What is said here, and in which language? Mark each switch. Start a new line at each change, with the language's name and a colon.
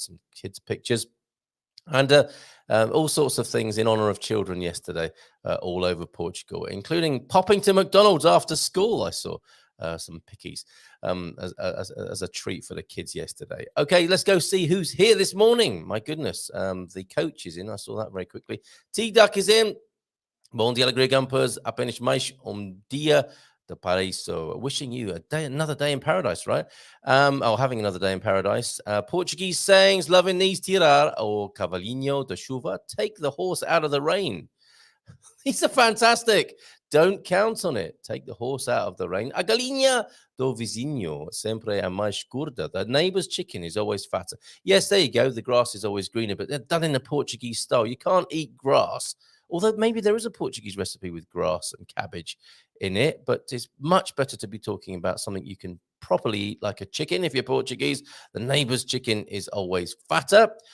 English: Some kids' pictures. And all sorts of things in honor of children yesterday all over Portugal, including popping to McDonald's after school. I saw some pickies as a treat for the kids yesterday. Okay, let's go see who's here this morning. My goodness, the coach is in. I saw that very quickly. T-Duck is in.
Portuguese: Bom dia, alegria,
English: campers.
Portuguese: Apenas mais dia de paraíso.
English: Wishing you another day in paradise, right? Having another day in paradise. Portuguese sayings, loving these,
Portuguese: tirar o cavalinho de chuva.
English: Take the horse out of the rain. These are fantastic. Don't count on it. Take the horse out of the rain.
Portuguese: A galinha do vizinho sempre é mais gorda.
English: The neighbor's chicken is always fatter. Yes, there you go. The grass is always greener, but they're done in a Portuguese style. You can't eat grass. Although maybe there is a Portuguese recipe with grass and cabbage in it, but it's much better to be talking about something you can properly eat like a chicken. If you're Portuguese, the neighbor's chicken is always fatter.